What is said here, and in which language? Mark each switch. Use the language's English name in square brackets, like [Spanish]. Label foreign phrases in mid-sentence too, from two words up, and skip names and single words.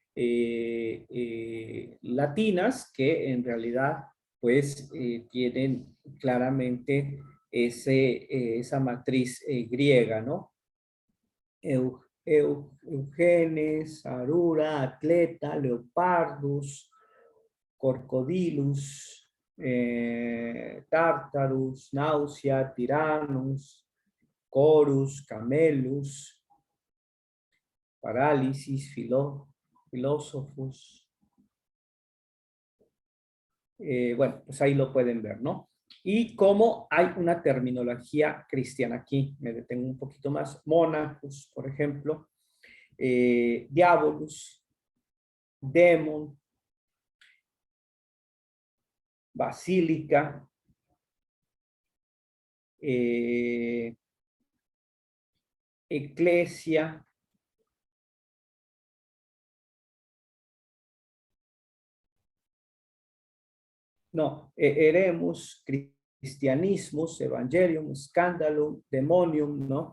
[Spanish] latinas que en realidad pues tienen claramente esa matriz griega, ¿no? [Latin] Eugenes, Arura, Atleta, Leopardus, Corcodilus, Tartarus, Náusea, Tyrannus, Corus, Camelus, [Spanish] Parálisis, Filósofos. Bueno, pues ahí lo pueden ver, ¿no? Y cómo hay una terminología cristiana. Aquí me detengo un poquito más. [Latin] Monachus, [Spanish] por ejemplo. [Latin] Diabolus, Demon, Basílica, Eclesia, no, Eremus, Cristianismus, Evangelium, Scandalum, Demonium, [Spanish] ¿no?